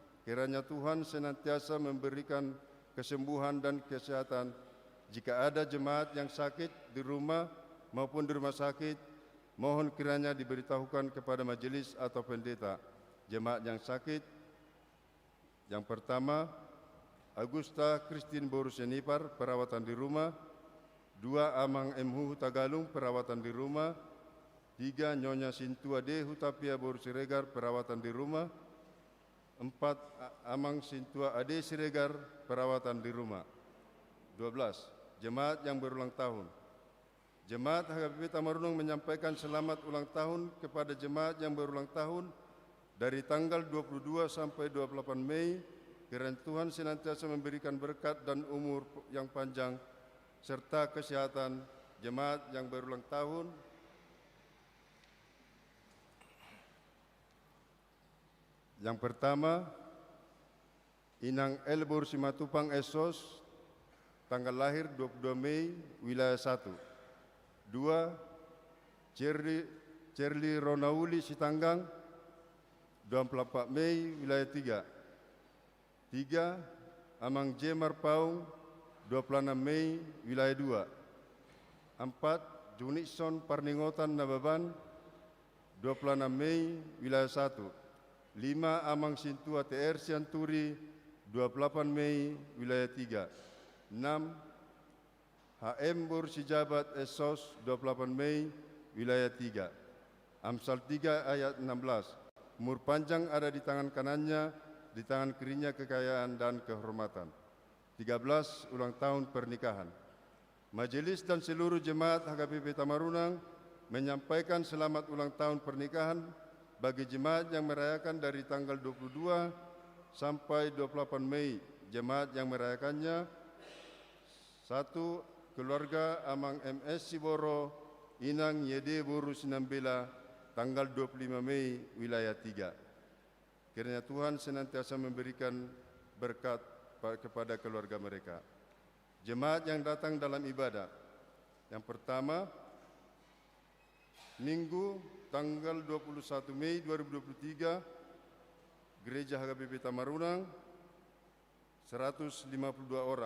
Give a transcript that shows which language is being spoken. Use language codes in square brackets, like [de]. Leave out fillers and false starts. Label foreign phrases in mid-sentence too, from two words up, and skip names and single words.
[id] Kiranya Tuhan senantiasa memberikan kesembuhan dan kesehatan. Jika ada jemaat yang sakit di rumah maupun di rumah sakit, mohon kiranya diberitahukan kepada majelis atau pendeta. Jemaat yang sakit, yang pertama, Agusta Christine Borusenipar, perawatan di rumah. 2. Amang M. Tagalung, perawatan di rumah. 3. Nyonya Sintua D. Hutapia Borusiregar, perawatan di rumah. 4. Amang Sintua Ade Siregar, perawatan di rumah. 12. Jemaat yang berulang tahun. Jemaat HKBP Tamarunang menyampaikan selamat ulang tahun kepada jemaat yang berulang tahun dari tanggal 22 sampai 28 Mei. Kiranya Tuhan senantiasa memberikan berkat dan umur yang panjang serta kesehatan. Jemaat yang berulang tahun. Yang pertama, Inang El Simatupang Esos, tanggal lahir 22 Mei, wilayah 1. 2. Cherly Ronauli Sitanggang, 24 Mei, wilayah 3. 3. Amang Jemar Paung, 26 Mei, wilayah 2. 4. Junison Parningotan Nababan, 26 Mei, wilayah 1. 5. Amang Sintua TR Sianturi, 28 Mei, wilayah 3. 6. HM Bursijabat Esos, 28 Mei, wilayah 3. Amsal 3 ayat 16. Umur panjang ada di tangan kanannya, di tangan kirinya kekayaan dan kehormatan. 13. Ulang tahun pernikahan. Majelis dan seluruh jemaat HKBP Tamarunang menyampaikan selamat ulang tahun pernikahan bagi jemaat yang merayakan dari tanggal 22 sampai 28 Mei. Jemaat yang merayakannya: 1. Keluarga Amang MS Siboro, Inang Yede Boru Sinambela, tanggal 25 Mei, wilayah 3. Kiranya Tuhan senantiasa memberikan berkat kepada keluarga mereka. Jemaat yang datang dalam ibadah. Yang pertama, Minggu tanggal 21 Mei 2023, Gereja HKBP Tamarunang 152 orang.